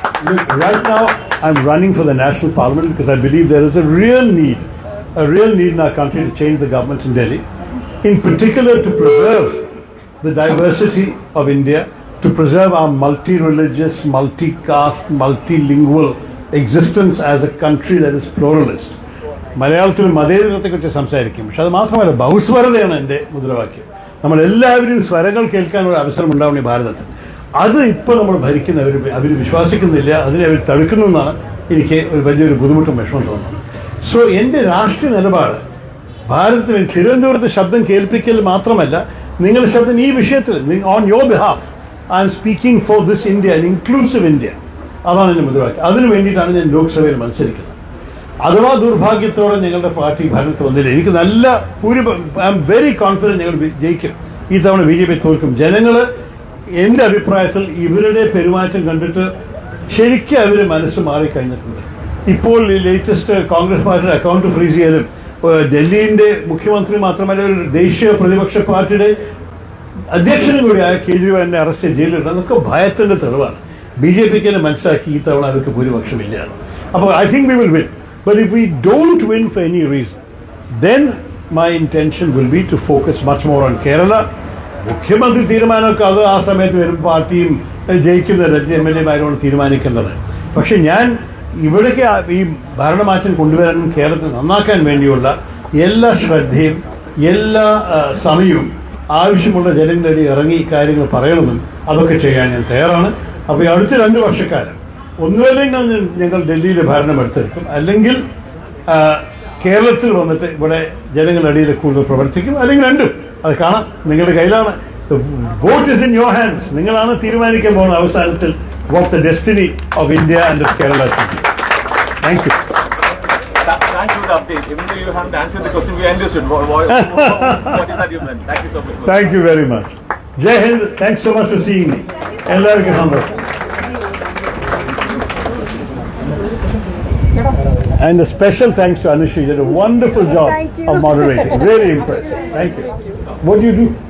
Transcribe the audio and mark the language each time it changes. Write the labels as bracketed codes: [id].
[en] Look, right now I'm running for the national parliament because I believe there is a real need in our country to change the government in Delhi, in particular to preserve the diversity of India, to preserve our multi-religious, multi-caste, multilingual existence as a country that is pluralist. [ml] മലയാളത്തിൽ മതേതരത്തെക്കുറിച്ച് സംസാരിക്കും. പക്ഷെ അത് മാത്രമല്ല, ബഹുസ്വരതയാണ് എൻ്റെ മുദ്രാവാക്യം. നമ്മളെല്ലാവരും സ്വരങ്ങൾ കേൾക്കാനുള്ള അവസരം ഉണ്ടാവണം ഈ ഭാരതത്തിൽ. അത് ഇപ്പോൾ നമ്മൾ ഭരിക്കുന്നവർ അവർ വിശ്വസിക്കുന്നില്ല, അതിനെ അവർ തടുക്കുന്നു എന്നാണ് എനിക്ക് ഒരു വലിയൊരു ബുദ്ധിമുട്ടും വിഷമം തോന്നുന്നത്. സോ എൻ്റെ രാഷ്ട്രീയ നിലപാട് ഭാരതത്തിന് തിരുവനന്തപുരത്ത് ശബ്ദം കേൾപ്പിക്കൽ മാത്രമല്ല, നിങ്ങളുടെ ശബ്ദം ഈ വിഷയത്തിൽ [en] On your behalf I am speaking for this India an inclusive India. [ml] അതാണ് എൻ്റെ മുദ്രാവാക്യം. അതിനു വേണ്ടിയിട്ടാണ് ഞാൻ ലോക്സഭയിൽ മത്സരിക്കുന്നത്. അഥവാ ദുർഭാഗ്യത്തോടെ ഞങ്ങളുടെ പാർട്ടി ഭരണത്തിൽ വന്നില്ല, എനിക്ക് നല്ല [en] I am very confident [ml] ഞങ്ങൾ ജയിക്കും. ഈ തവണ BJP തോൽക്കും. ജനങ്ങൾ എൻ്റെ അഭിപ്രായത്തിൽ ഇവരുടെ പെരുമാറ്റം കണ്ടിട്ട് ശരിക്കും അവർ മനസ്സ് മാറിക്കഴിഞ്ഞിട്ടുണ്ട്. ഇപ്പോൾ ലേറ്റസ്റ്റ് കോൺഗ്രസ് പാർട്ടിയുടെ അക്കൗണ്ട് ഫ്രീസ് ചെയ്യലും ഡൽഹിന്റെ മുഖ്യമന്ത്രി മാത്രമല്ല ഒരു ദേശീയ പ്രതിപക്ഷ പാർട്ടിയുടെ അധ്യക്ഷനും കൂടിയായ കേജ്രിവാളിനെ അറസ്റ്റ് ചെയ്ത് ജയിലിലിടുന്നത് അതൊക്കെ ഭയത്തിന്റെ തെളിവാണ്. BJPക്ക് തന്നെ മനസ്സിലാക്കി ഈ തവണ അവർക്ക് ഭൂരിപക്ഷമില്ല. [en] അപ്പോൾ I think we will win. But if we don't win for any reason then my intention will be to focus much more on Kerala. [ml] മുഖ്യമന്ത്രി തീരുമാനമൊക്കെ അത് ആ സമയത്ത് വരും, പാർട്ടിയും ജയിക്കുന്ന MLA-മാരോട് തീരുമാനിക്കേണ്ടത്. പക്ഷെ ഞാൻ ഇവിടേക്ക് ഈ ഭരണമാറ്റം കൊണ്ടുവരാനും കേരളത്തിൽ നന്നാക്കാൻ വേണ്ടിയുള്ള എല്ലാ ശ്രദ്ധയും എല്ലാ സമയവും ആവശ്യമുള്ള ജനങ്ങളുടെ ഇറങ്ങി കാര്യങ്ങൾ പറയണമെന്നും അതൊക്കെ ചെയ്യാൻ ഞാൻ തയ്യാറാണ്. അപ്പോൾ ഈ അടുത്ത 2 വർഷക്കാലം ഒന്നുമല്ലെങ്കിൽ ഞങ്ങൾ ഡൽഹിയിൽ ഭരണം എടുത്തെടുക്കും, അല്ലെങ്കിൽ കേരളത്തിൽ വന്നിട്ട് ഇവിടെ ജനങ്ങളുടെ ഇടയിൽ കൂടുതൽ പ്രവർത്തിക്കും, അല്ലെങ്കിൽ രണ്ടും. അത് കാണാം, നിങ്ങളുടെ കയ്യിലാണ്. [en] Vote is in your hands. [ml] നിങ്ങളാണ് തീരുമാനിക്കാൻ പോകുന്ന അവസാനത്തിൽ [en] What the destiny of India and of Kerala. Thank you. Thanks for the update. Even though you haven't answered the question, we understood. What is that you meant? Thank you so much. Thank you very much. Jai Hind. Thanks so much for seeing me. [ml] എല്ലാവർക്കും സന്തോഷം. [en] And a special thanks to Anushri. You did a wonderful job of moderating. Really impressive. Thank you. What do you do?